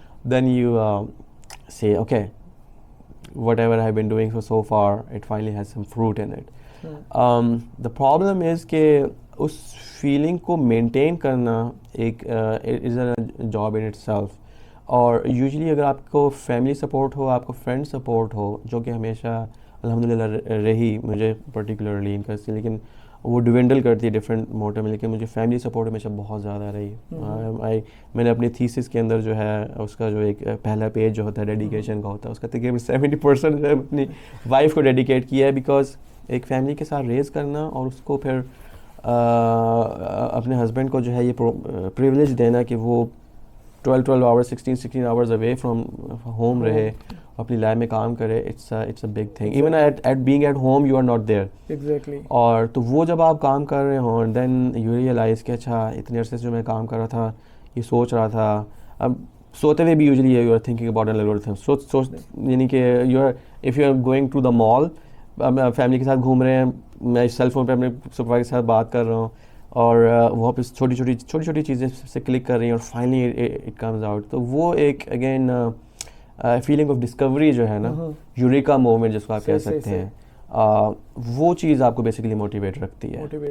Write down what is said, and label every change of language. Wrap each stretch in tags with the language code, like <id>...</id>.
<en>Then you say okay, whatever I have been doing so far, it finally has some fruit in it. The problem is</en> <ur>کہ اس feeling کو maintain کرنا ایک</ur> <en>is a job in itself.</en> <ur>اور usually اگر آپ کو family support ہو, آپ کو فرینڈ سپورٹ ہو, جو کہ ہمیشہ الحمدللہ رہی مجھے پرٹیکولرلی ان کا, لیکن وہ ڈوینڈل کرتی ہے ڈفرینٹ موٹو میں, لیکن مجھے فیملی سپورٹ ہمیشہ بہت زیادہ رہی. میں نے اپنی تھیسس کے اندر جو ہے اس کا جو ایک پہلا پیج جو ہوتا ہے ڈیڈیکیشن کا ہوتا ہے, اس کا تقریباً 70% جو ہے اپنی وائف کو ڈیڈیکیٹ کیا ہے, بیکاز ایک فیملی کے ساتھ ریز کرنا اور اس کو پھر اپنے ہسبینڈ کو جو ہے یہ پریولیج دینا کہ وہ 12 hours 16 hours away from home رہے, اپنی لائف میں کام کرے,</ur> <en>It's a big thing. Even at being at home you are not there. Exactly.</en> <ur>اور تو وہ جب آپ کام کر رہے ہوں,</ur> <en>then you realise</en> <ur>کہ اچھا اتنے عرصے سے جو میں کام کر رہا تھا, یہ سوچ رہا تھا. اب سوتے ہوئے بھی</ur> <en>Usually you are thinking about an algorithm.</en> <ur>سوچ یعنی کہ</ur> <en>you are if you are going to the mall,</en> <ur>family کے ساتھ گھوم رہے ہیں, میں سیل فون پہ اپنے سپروائزر کے ساتھ بات کر رہا ہوں, اور وہاں پہ چھوٹی چھوٹی چیزیں سے کلک کر رہی ہیں, اور</ur> <en>Finally it comes out.</en> <ur>تو وہ ایک اگین فیلنگ آف ڈسکوری جو ہے نا, یوریکا مومنٹ جس کو آپ کہہ سکتے ہیں, وہ چیز آپ کو بیسیکلی موٹیویٹ رکھتی ہے.</ur>